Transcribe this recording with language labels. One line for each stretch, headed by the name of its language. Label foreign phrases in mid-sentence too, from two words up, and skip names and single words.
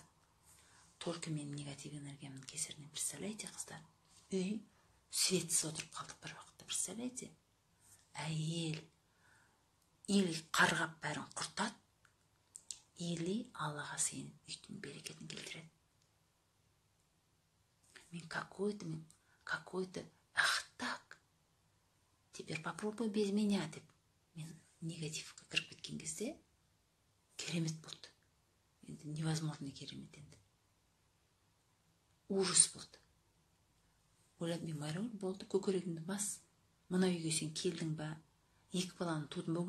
Kazakh: Только мен негатив энергиямның кесірінен, представляете, қыздар? Үй светсіз отырып қалдық бір уақытта, представляете? Әйел или қарғап бәрін құртады, или Аллаға сеніп үйдің берекетін келтіреді. Мен
Russian: какой-то ах так, теперь попробуй без меня
Kazakh: деп мен негативқа кіріп кеткен кезде керемет болды. Енді невозможно керемет енді. Ужас болды. Ойлап, мен Майрагүл, болды, көкірегіңді бас. Мына үйге сен келдің ба? Екі баланы тудың ба?